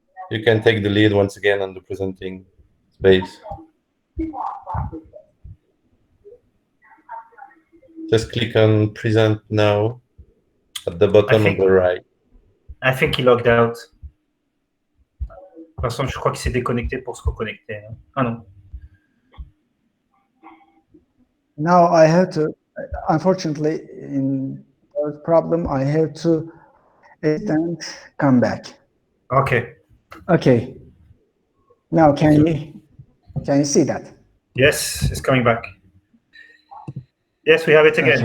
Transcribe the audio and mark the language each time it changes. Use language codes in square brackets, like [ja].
[en] You can take the lead once again on the presenting space. Just click on present now at the bottom on the right. I think he logged out. [fr] De toute façon, je crois qu'il s'est déconnecté pour se reconnecter. Ah non. [en] Now I have to, unfortunately, in the problem, I have to exit and come back. Okay. Okay. Now can you see that? Yes, it's coming back. Yes, we have it again.